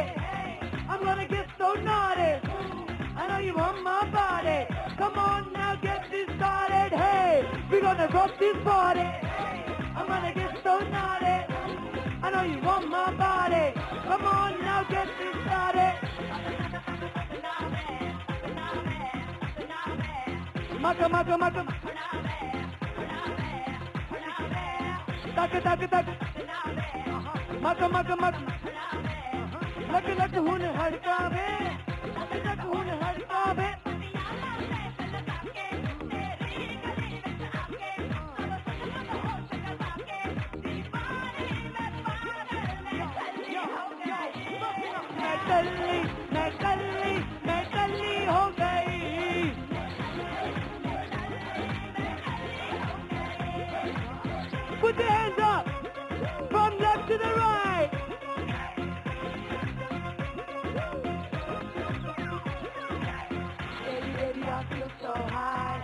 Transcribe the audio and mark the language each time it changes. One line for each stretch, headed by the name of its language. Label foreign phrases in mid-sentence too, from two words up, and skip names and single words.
English: I'm gonna get so naughty. I know you want my body. Come on now, get this started. Hey, we're gonna rock this party. I'm gonna get so naughty. I know you want my body. Come on now, get this started. Maka. Taka.
Punjabi: Maka. ਲੱਕ ਹੁਣ ਹੜਕਾਵੇ. ਲੱਕ ਹੁਣ ਹੜਕਾਵੇ. ਮੈਂ ਕੱਲੀ ਹੋ ਗਈ.
English: Put your hands up from left to the right. Baby, I feel so high.